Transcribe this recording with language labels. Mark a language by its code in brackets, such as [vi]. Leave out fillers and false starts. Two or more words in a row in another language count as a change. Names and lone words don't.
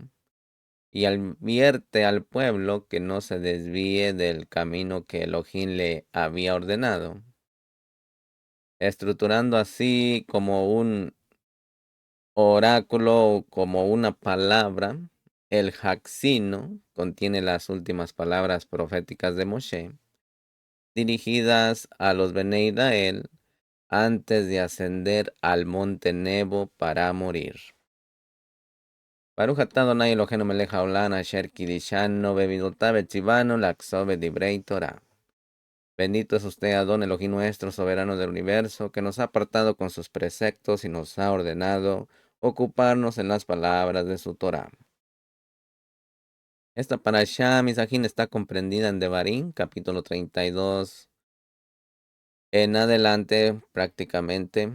[es] Y advierte al pueblo que no se desvíe del camino que Elohim le había ordenado, estructurando así como un oráculo o como una palabra. El Haxino contiene las últimas palabras proféticas de Moshe, dirigidas a los Bnei Israel antes de ascender al monte Nebo para morir. [he] ברוך אתה אדוני אלוהינו מלך העולם אשר קידשנו במצוותיו וציוונו לעסוק בדברי תורה. [es] Bendito es usted, Adón Elohim nuestro, soberano del universo, que nos ha apartado con sus preceptos y nos ha ordenado ocuparnos en las palabras de su Torah. Esta parashá, Misajín, está comprendida en Devarim, capítulo 32, en adelante prácticamente.